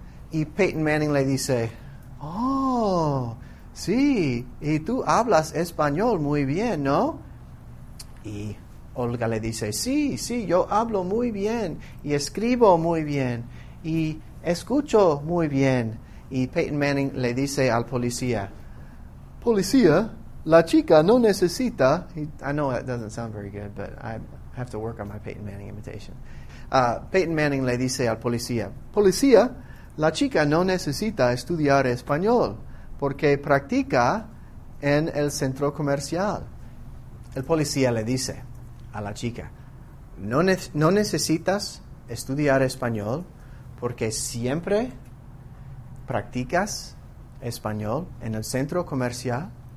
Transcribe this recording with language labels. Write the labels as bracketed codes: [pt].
[es] Y Peyton Manning le dice: oh, sí, y tú hablas español muy bien, ¿no? Y Olga le dice: sí, sí, yo hablo muy bien y escribo muy bien y escucho muy bien. Y Peyton Manning le dice al policía: policía, la chica no necesita... [en] I know that doesn't sound very good, but I have to work on my Peyton Manning imitation. [es] Peyton Manning le dice al policía: policía, la chica no necesita estudiar español porque practica en el centro comercial. El policía le dice a la chica: no necesitas estudiar español porque siempre practicas español en el centro comercial.